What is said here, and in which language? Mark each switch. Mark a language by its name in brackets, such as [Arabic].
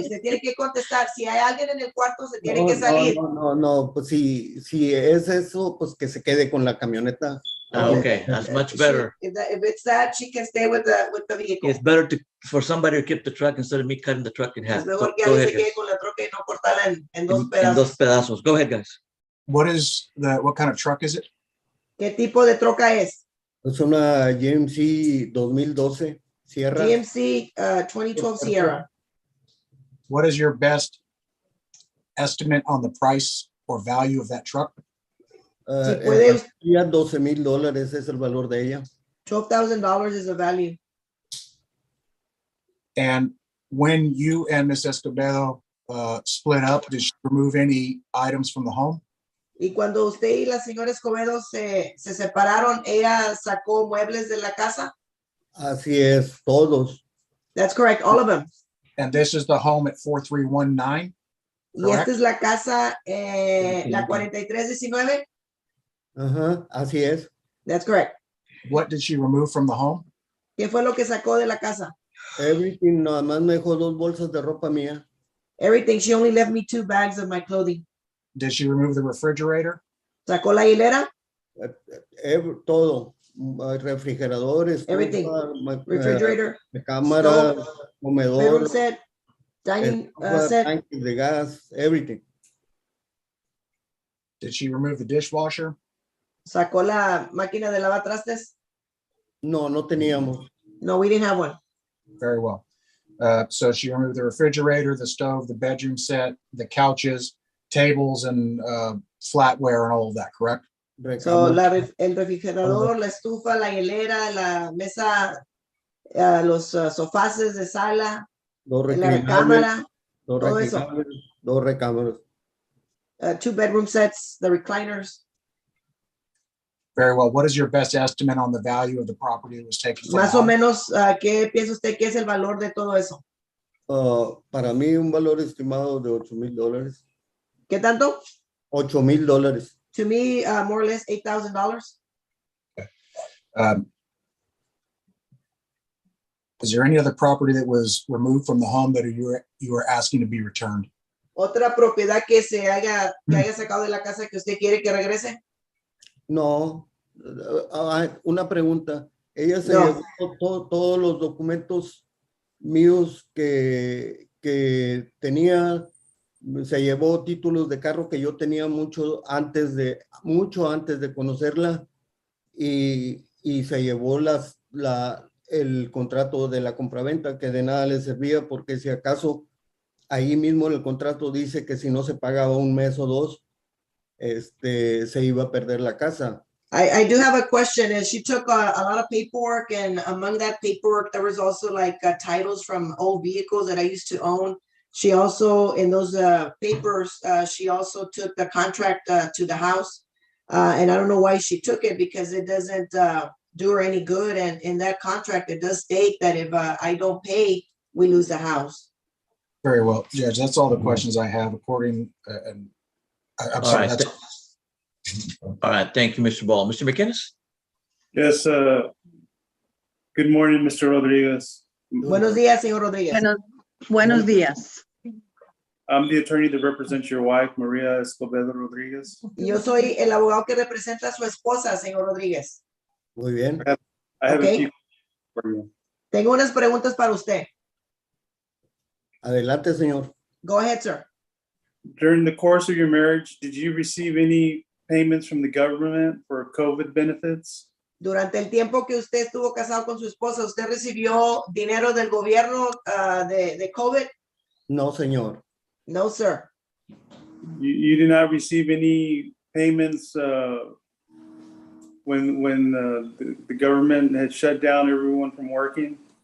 [Spanish] Usted tiene que contestar. Si hay alguien en el cuarto, se tiene que salir. No, pues si es eso, pues que se quede con la camioneta. [English] Okay, that's much better. If it's that, she can stay with the vehicle. It's better for somebody to keep the truck instead of me cutting the truck in half. [Spanish] Es mejor [English] Go [Spanish] que alguien [English] ahead, [Spanish] se quede [English] guys. [Spanish] con la troca y no cortarla en dos En pedazos. dos pedazos. [English] Go ahead, guys. What kind of truck is it? [Spanish] ¿Qué tipo de troca es? Es una GMC 2012 Sierra. [English] GMC 2012 Sierra. What is your best estimate on the price or value of that truck? [Spanish] Si puede, Ya $12,000 es el valor de ella. [English] $12,000 is the value. And when you and Miss Escobedo split up, did she remove any items from the home? [Spanish] Y cuando usted y la señora Escobedo se separaron, ella sacó muebles de la casa. Así es, todos. [English] That's correct, all of them. And this is the home at 4319? [Spanish] Y esta es la casa, la 4319. Ajá, así es. [English] That's correct. What did she remove from the home? [Spanish] ¿Qué fue lo que sacó de la casa? [English] Everything, [Spanish] nada más me dejó 2 bolsas de ropa mía. [English] Everything. She only left me 2 bags of my clothing. Did she remove the refrigerator? [Spanish] ¿Sacó la hilera? Todo. Refrigeradores. [English] Everything. Refrigerator, [Spanish] Cámara, [English] bedroom [Spanish] comedor, [English] set, dining [Spanish] estufa, [English] set. [Spanish] tanques de gas, [English] everything. Did she remove the dishwasher? [Spanish] ¿Sacó la máquina de lavar trastes? No, no teníamos. [English] No, we didn't have one. Very well. So she removed the refrigerator, the stove, the bedroom set, the couches, tables, and flatware and all of that, correct? [Spanish] So, el refrigerador, la estufa, la hielera, la mesa, los sofás de sala, la recámara, todo eso. 2 recámaras. [English] 2 bedroom sets, the recliners. Very well. What is your best estimate on the value of the property that was taken? [Spanish] Más o menos, ¿qué piensa usted que es el valor de todo eso? Para mí un valor estimado de $8,000. ¿Qué tanto? $8,000. [English] To me, more or less $8,000. Is there any other property that was removed from the home that you are asking to be returned? [Spanish] Otra propiedad que haya sacado de la casa que usted quiere que regrese. No, una pregunta. Ella se llevó todos los documentos míos que tenía, se llevó títulos de carro que yo tenía mucho antes de conocerla y se llevó el contrato de la compraventa que de nada le servía porque si acaso ahí mismo en el contrato dice que si no se pagaba 1 mes o 2, se iba a perder la casa. [English] I do have a question. And she took a lot of paperwork, and among that paperwork, there was also like titles from old vehicles that I used to own. She also, in those papers, she also took the contract to the house. And I don't know why she took it because it doesn't do her any good. And in that contract, it does state that if I don't pay, we lose the house. Very well, Judge. That's all the questions I have according, and I'm sorry. Right. All right. Thank you, Mr. Ball. Mr. McInnes? Yes, good morning, Mr. Rodriguez. [Spanish] Buenos días, señor Rodríguez. Buenos días. [English] I'm the attorney that represents your wife, Maria Escobedo Rodriguez. [Spanish] Yo soy el abogado que representa a su esposa, señor Rodríguez. Muy bien. [English] I have Okay. a few for you. [Spanish] Tengo unas preguntas para usted. Adelante, señor. [English] Go ahead, sir. During the course of your marriage, did you receive any payments from the government for COVID benefits? [Spanish] Durante el tiempo que usted estuvo casado con su esposa, ¿usted recibió dinero del gobierno de COVID? No, señor. [English] No, sir. You did not receive any payments when the government had shut down everyone from working?